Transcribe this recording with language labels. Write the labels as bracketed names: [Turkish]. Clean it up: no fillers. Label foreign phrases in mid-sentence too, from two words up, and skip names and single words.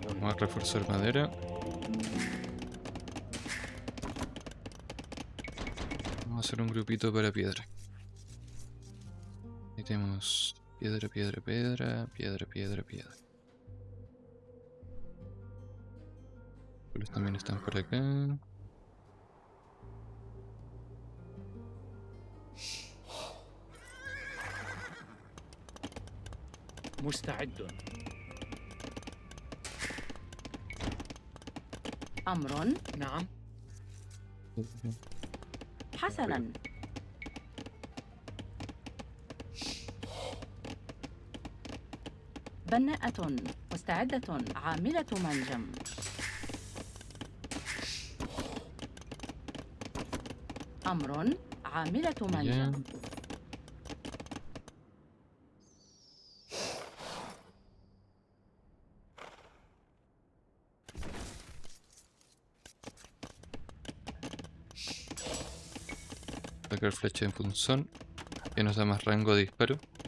[Spanish] Vamos a reforzar madera. Vamos a hacer un grupito para piedra. Ahí tenemos piedra, piedra, piedra, piedra, piedra, piedra. Los también están por acá. [Arabic] مستعد أمر. نعم حسنا. بناءة مستعدة عاملة منجم. أمر عاملة منجم. [Spanish] Bien. Sacar flecha de punzón, que nos da más rango de disparo.